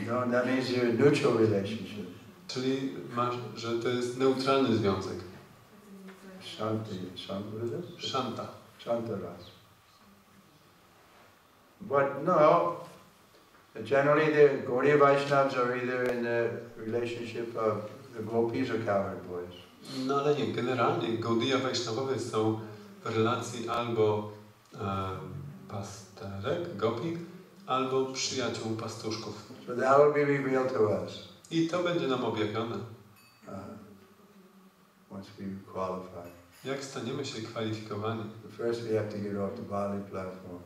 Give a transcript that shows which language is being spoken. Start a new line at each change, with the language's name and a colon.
English: That means you're a neutral relationship.
Polish: Czyli masz, że to jest neutralny związek.
English: Shanti. What is it?
Sanskrit: Shanta. Shantaras.
English: But no, generally the Gaudiya Vaishnavas are either in the relationship of the gopis or cowherd boys.
Polish: No ale nie, generalnie Gaudiya Vaishnawowie są w relacji albo pasterek, gopi, albo przyjaciół pastuszków.
English: So that will be revealed to us.
Polish: I to będzie nam objawione.
English: Once we qualify.
Polish: Jak staniemy się kwalifikowani?
English: First we have to get off the bodily platform.